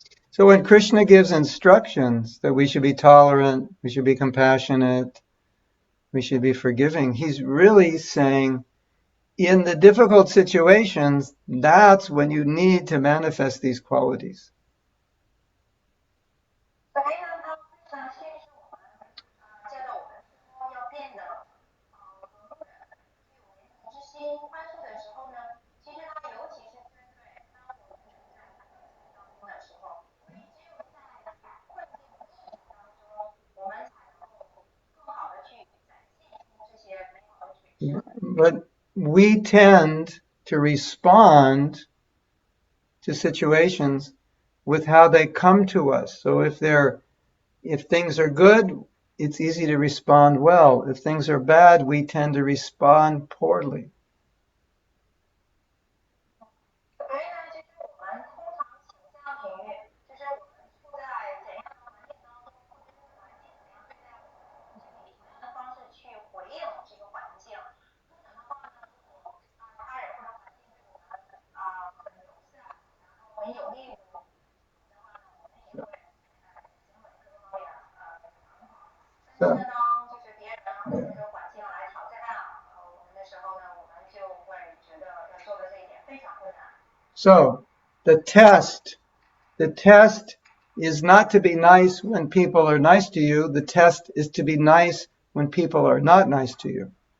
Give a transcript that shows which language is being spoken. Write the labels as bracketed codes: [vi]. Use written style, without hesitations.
[en] So when Krishna gives instructions that we should be tolerant, we should be compassionate, we should be forgiving, he's really saying in the difficult situations, that's when you need to manifest these qualities. [zh] 所以呢，它非常限制我们，教导我们说要变得和睦的，具有怜悯之心、宽恕的时候呢，其实它尤其是针对当我们处在困境当中的时候，因为只有在困境逆境当中，我们才能够更好的去展现出这些美好的水质。 [en] But we tend to respond to situations with how they come to us. So if things are good, it's easy to respond well. If things are bad, we tend to respond poorly. [zh] 所以呢，就是我们通常倾向于，就是我们处在怎样的环境当中，或者这个环境怎样对待我们，就以什么样的方式去回应这个环境。通常的话呢，如果他人或者环境对我们很友善，然后很有利于我们的话呢，我们也会行为各个方面很好。但是呢，当就是别人或者说环境来挑战我们的时候呢，我们就会觉得要做的这一点非常困难。 [en] So the test is not to be nice when people are nice to you. The test is to be nice when people are not nice to you.